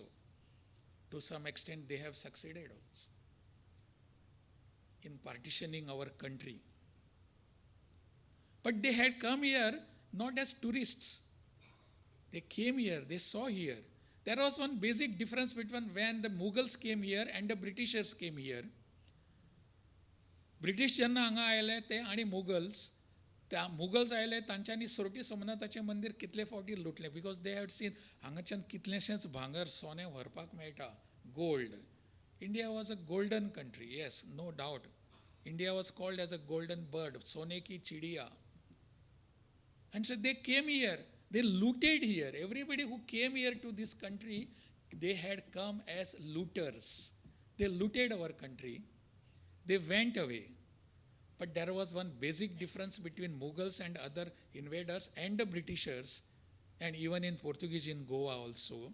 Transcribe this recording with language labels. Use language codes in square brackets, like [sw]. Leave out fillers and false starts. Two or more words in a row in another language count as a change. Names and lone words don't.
[en] To some extent they have succeeded also in partitioning our country. But they had come here not as tourists. They came here, they saw here. There was one basic difference between when the Mughals came here and the Britishers came here. [kok] British jenna हांगा आयले ते आणि Mughals. त्या मुगल्स आयले तांच्यांनी सोरटी सोमनाथाचें मंदिर कितले फावटी लुटलें [en] because they had seen [kok] हांगाच्यान कितलेशेंच भांगर सोने व्हरपाक मेळटा गोल्ड. [en] India was a golden country, yes, no doubt. India was called as a golden bird, [hi] सोने की चिडिया. [en] And so they came here, they looted here. Everybody who came here to this country, they had come as looters. They looted our country, they went away. But there was one basic difference between Mughals and other invaders and the Britishers, and even in Portuguese in Goa also.